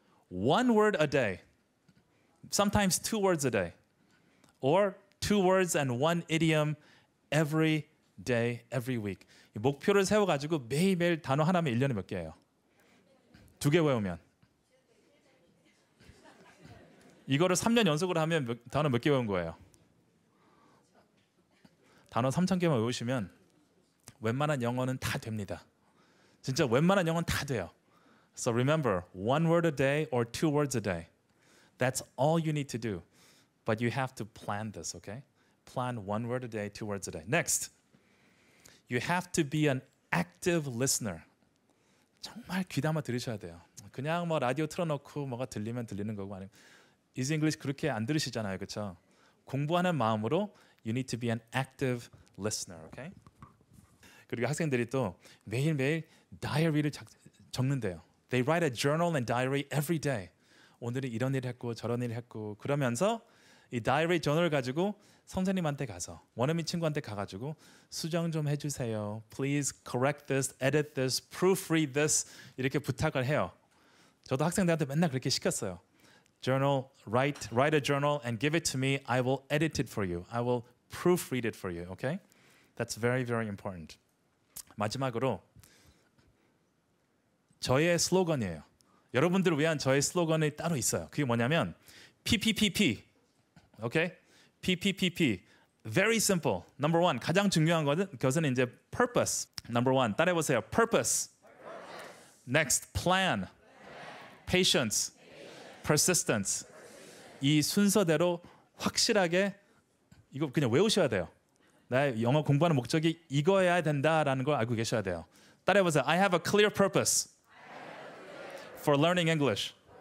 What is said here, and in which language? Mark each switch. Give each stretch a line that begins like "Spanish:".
English: One word a day. Sometimes 2 words a day. Or 2 words and 1 idiom every day, every week.
Korean: 이 목표를 세워가지고 매일매일 단어 하나면 1년에 몇 개예요? 2개 외우면. 이거를 3년 연속으로 하면 단어 몇 개 외운 거예요? 단어 3,000개만 외우시면 웬만한 영어는 다 됩니다. 진짜 웬만한 영어는 다 돼요.
English: So remember, 1 word a day or 2 words a day. That's all you need to do. But you have to plan this, okay? Plan 1 word a day, 2 words a day. Next, you have to be an active listener.
Korean: 정말 귀담아 들으셔야 돼요. 그냥 뭐 라디오 틀어놓고 뭐가 들리면 들리는 거고 아니면 Easy English 그렇게 안 들으시잖아요, 그렇죠? 공부하는 마음으로
English: you need to be an active listener, okay?
Korean: 그리고 학생들이 또 매일매일 다이어리를 적는데요.
English: They write a journal and diary every day.
Korean: 오늘은 이런 일을 했고 저런 일을 했고 그러면서 이 다이어리 저널을 가지고 선생님한테 가서 원어민 친구한테 가가지고 수정 좀 해주세요.
English: Please correct this, edit this, proofread this
Korean: 이렇게 부탁을 해요. 저도 학생들한테 맨날 그렇게 시켰어요.
English: Journal, write a journal and give it to me. I will edit it for you. I will proofread it for you. Okay? That's very, very important.
Korean: 마지막으로 저의 슬로건이에요. 여러분들을 위한 저의 슬로건이 따로 있어요. 그게 뭐냐면
English: PPPP. Okay? PPPP. Very simple. Number 1.
Korean: 가장 중요한 것은 이제 purpose.
English: Number 1.
Korean: 따라해보세요.
English: Purpose. Next. Plan. Patience. Persistence.
Korean: 이 순서대로 확실하게 이거 그냥 외우셔야 돼요. 나의 영어 공부하는 목적이 이거여야 된다라는 걸 알고 계셔야 돼요. 따라해보세요.
English: I have a clear purpose for learning English.